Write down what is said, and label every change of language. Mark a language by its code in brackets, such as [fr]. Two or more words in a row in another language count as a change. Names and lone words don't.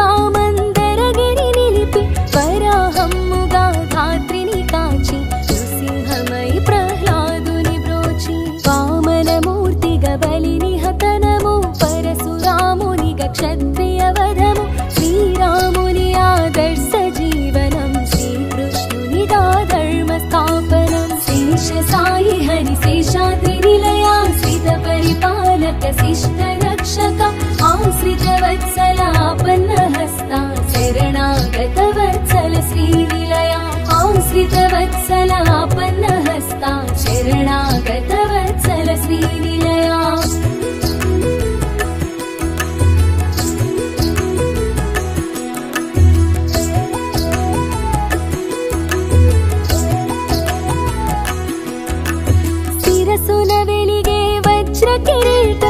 [te] మందరగిరి నిలిపి వరాహమ్ముగా ధాత్రిని కాచి నృసింహమై ప్రహ్లాదుని బ్రోచి వామనమూర్తిగా బలిని హతనము పరశురామునిగా క్షత్రియ వధము శ్రీరాముని ఆదర్శ జీవనం శ్రీకృష్ణునిగా ధర్మ స్థాపనం శేష సాయి హరి శేషాద్రి నిలయా శ్రిత పరిపాలక శిష్ట రక్షక [sa] आश्रितवत्सलापन्नहस्ता शरणागतवत्सल श्रीनिलया आश्रितवत्सलापन्नहस्ता शरणागतवत्सल श्रीनिलया [te] శిరసున వెలిగే వజ్ర కిరీటం